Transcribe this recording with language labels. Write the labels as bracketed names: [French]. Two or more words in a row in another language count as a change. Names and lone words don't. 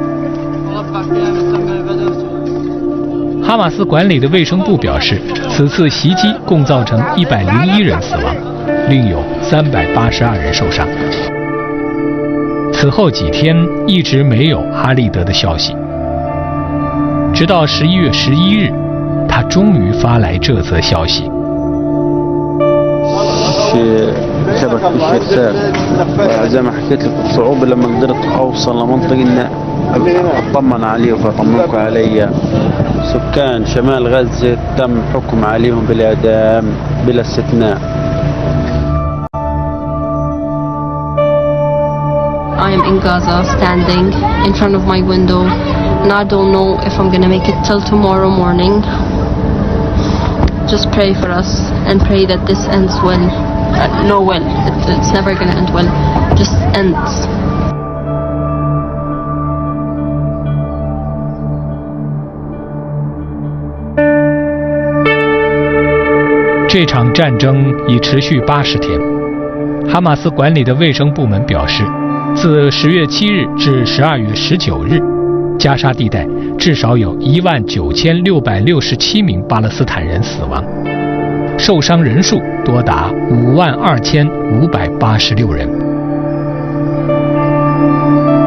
[Chinese] 哈马斯管理的卫生部表示，此次袭击共造成101人死亡，另有382人受伤。此后几天一直没有哈利德的消息，直到11月11日。他终于发来这则消息。 [Arabic] كتبت بالشتات زي ما حكيت لك الصعوبة لما قدرت أوصل لمنطقة إن أطمن عليه وأطمنكم علي. سكان شمال غزة تم حكم عليهم بالإعدام بلا استثناء. [English] I am in Gaza, standing in front of my window, and I don't know if I'm gonna make it till tomorrow morning. Just pray for us and pray that this ends well. No well. It's never gonna end well. Just ends. [Chinese] 这场战争已持续80天。哈马斯管理的卫生部门表示，自10月7日至12月19日，加沙地带至少有19667名巴勒斯坦人死亡，受伤人数多达52586人。